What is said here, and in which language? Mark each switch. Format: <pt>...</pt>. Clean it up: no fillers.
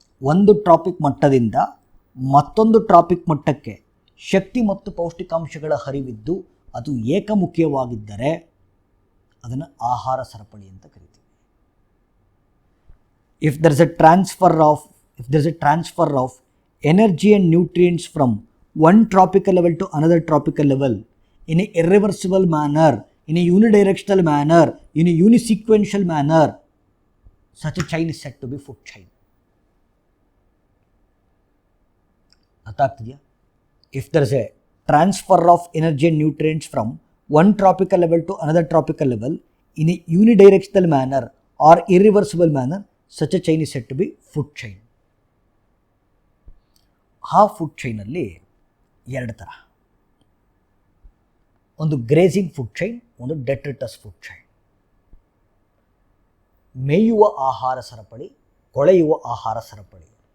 <kn>ಒಂದು ಟ್ರಾಪಿಕ್ ಮಟ್ಟದಿಂದ ಮತ್ತೊಂದು ಟ್ರಾಪಿಕ್ ಮಟ್ಟಕ್ಕೆ ಶಕ್ತಿ ಮತ್ತು ಪೌಷ್ಟಿಕಾಂಶಗಳ ಹರಿವಿದ್ದು ಅದು ಏಕಮುಖಿಯವಾಗಿದ್ದರೆ ಅದನ್ನು ಆಹಾರ ಸರಪಳಿ ಅಂತ ಕರಿತೀವಿ.</kn> <en>If there is a transfer of energy and nutrients from one tropical level to another tropical level in a irreversible manner, in a unidirectional manner, in a unisequential manner, such a chain is said to be food chain.</en> <kn>ಅರ್ಥ ಆಗ್ತಿದೆಯಾ?</kn> <en>If there is a transfer of energy and nutrients from one tropical level to another tropical level in a unidirectional manner or irreversible manner, such a chain is said to be food chain.</en> <kn>ಆ food ಚೈನಲ್ಲಿ ಎರಡು ಥರ, ಒಂದು grazing food chain, ಒಂದು detritus food chain. ಮೇಯುವ ಆಹಾರ ಸರಪಳಿ, ಕೊಳೆಯುವ ಆಹಾರ ಸರಪಳಿ.</kn>